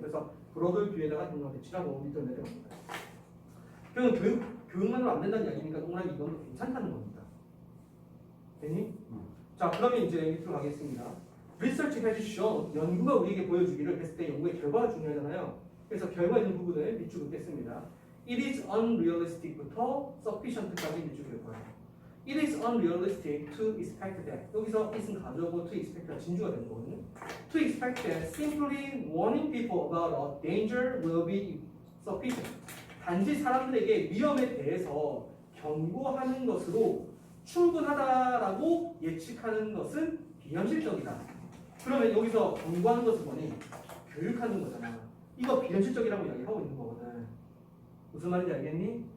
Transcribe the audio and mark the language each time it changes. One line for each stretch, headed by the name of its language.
Korean: 그래서 브로드 뷰에다가 동그라미 배치라고 밑으로 내려갑니다. 그럼 교육만으로 안 된다는 이야기니까 동그라미 이건 괜찮다는 겁니다. 됐니? 자, 그러면 이제 밑으로 가겠습니다.
English: Research has shown,
Korean: 연구가 우리에게 보여주기를 했을 때 연구의 결과가 중요하잖아요. 그래서 결과 있는 부분을 밑줄 긋겠습니다.
English: It is unrealistic
Korean: 부터 sufficient까지 밑줄 긋을 거예요.
English: It is unrealistic to expect that.
Korean: 여기서 it은 가져오고
English: to expect
Korean: 가 진주가 되는 거거든요.
English: To expect that simply warning people about a danger will be sufficient.
Korean: 단지 사람들에게 위험에 대해서 경고하는 것으로 충분하다라고 예측하는 것은 비현실적이다. 그러면 여기서 경고하는 것은 뭐니? 교육하는 거잖아. 이거 비현실적이라고 이야기하고 있는 거거든. 무슨 말인지 알겠니?